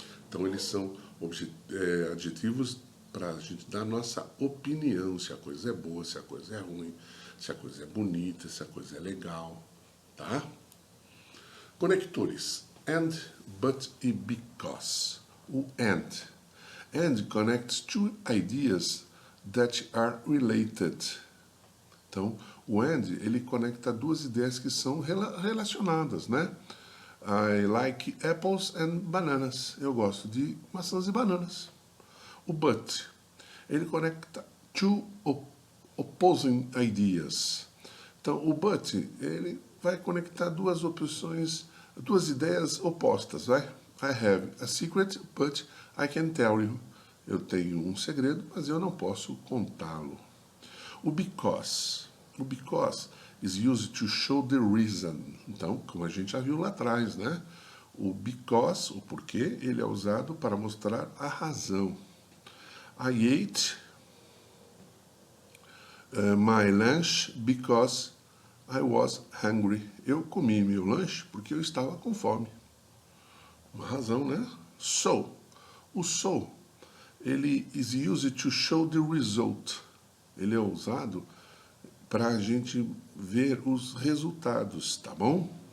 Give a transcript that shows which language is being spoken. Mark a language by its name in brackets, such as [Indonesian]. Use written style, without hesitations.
[Portuguese] Então eles são adjetivos para a gente dar a nossa opinião, se a coisa é boa, se a coisa é ruim, se a coisa é bonita, se a coisa é legal, tá? Conectores, and, but e because. O and. [English] And connects two ideas that are related. [Portuguese] Então, o and, ele conecta duas ideias que são relacionadas, né? I like apples and bananas. Eu gosto de maçãs e bananas. O but, ele conecta two opposing ideas. Então, o but, ele vai conectar duas opções, duas ideias opostas, vai? [English] I have a secret, but I can tell you. [Portuguese] Eu tenho um segredo, mas eu não posso contá-lo. O because. [English] O because is used to show the reason. [Portuguese] Então, como a gente já viu lá atrás, né? O because, o porquê, ele é usado para mostrar a razão. [English] I ate my lunch because I was hungry. [Portuguese] Eu comi meu lanche porque eu estava com fome. Uma razão, né? So. [English] O so, ele is used to show the result. [Portuguese] Ele é usado para a gente ver os resultados, tá bom?